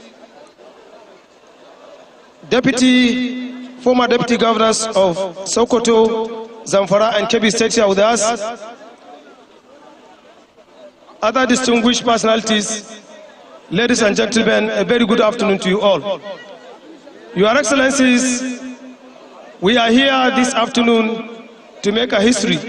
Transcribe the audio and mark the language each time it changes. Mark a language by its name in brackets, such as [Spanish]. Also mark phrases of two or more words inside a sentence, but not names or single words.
[English] former deputy governors of Sokoto, Zamfara and Kebbi State here with us, other distinguished personalities, ladies and gentlemen, a very good afternoon to you all. Your Excellencies, we are here this afternoon to make a history.